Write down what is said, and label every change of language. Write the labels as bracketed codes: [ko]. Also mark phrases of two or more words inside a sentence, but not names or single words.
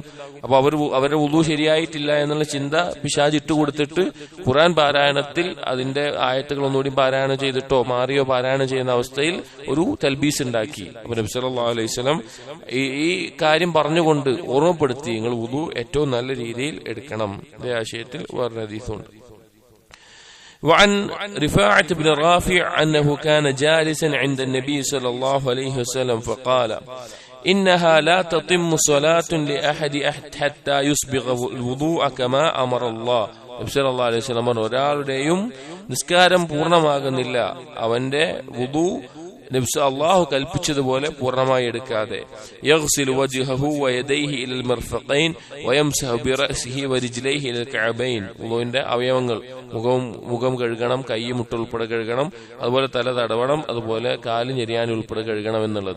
[ml] അപ്പൊ അവരുടെ വുദു ശരിയായിട്ടില്ല എന്നുള്ള ചിന്ത പിശാച് ഇട്ടുകൊടുത്തിട്ട് ഖുർആൻ പാരായണത്തിൽ അതിന്റെ ആയത്തുകൾ ഒന്നുകൂടി പാരായണം ചെയ്തിട്ടോ മാറിയോ പാരായണം ചെയ്യുന്ന അവസ്ഥയിൽ ഒരു തൽബീസ് ഉണ്ടാക്കി. അപ്പൊ നബി [ar] صلى الله عليه وسلم [ml] ഈ കാര്യം പറഞ്ഞുകൊണ്ട് ഓർമ്മപ്പെടുത്തി, നിങ്ങൾ വുദു ഏറ്റവും നല്ല രീതിയിൽ എടുക്കണം. ഇതേ ആശയത്തിൽ വേറെ [ar] وعن رفاعة بن رافع أنه كان جالسا عند النبي صلى الله عليه وسلم فقال إنها لا تتم صلاة لأحد حتى يسبغ الوضوء كما أمر الله. [ml] നബി [ar] صلى الله عليه وسلم [ml] ഒരാളുടെയും നിസ്കാരം പൂർണ്ണമാകുന്നില്ല അവന്റെ വുദു അല്ലാഹു കൽപ്പിച്ചതുപോലെ പൂർണ്ണമായി എടുക്കാതെ. [ar] يغسل وجهه ويديه إلى المرفقين ويمسح برأسه ورجليه إلى الكعبين, [ml] വുദൂഇന്റെ അവയവങ്ങൾ മുഖം കഴുകണം, കൈ മുട്ട് ഉൾപ്പെടെ കഴുകണം, അതുപോലെ തല തടവണം, അതുപോലെ കാല് ഞെരിയാൻ ഉൾപ്പെടെ കഴുകണം എന്നുള്ളത്.